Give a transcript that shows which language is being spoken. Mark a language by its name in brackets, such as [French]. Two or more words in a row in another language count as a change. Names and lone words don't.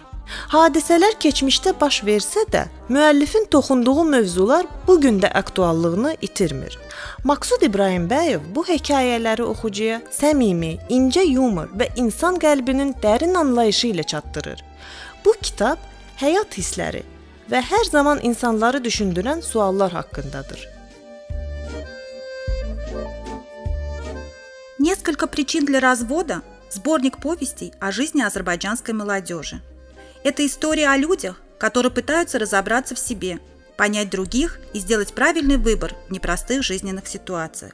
[Azerbaijani] Hadisələr keçmişdə baş versə də, müəllifin toxunduğu mövzular bu gün də aktuallığını itirmir. Maksud İbrahimbəyev bu hekayələri oxucuya səmimi, incə yumor və insan qəlbinin dərin anlayışı ilə çatdırır. Bu kitab həyat hissləri və hər zaman insanları düşündürən suallar haqqındadır. [Russian] Несколько причин для развода – сборник повестей о жизни азербайджанской молодежи. Это история о людях, которые пытаются разобраться в себе, понять других и сделать правильный выбор в непростых жизненных ситуациях.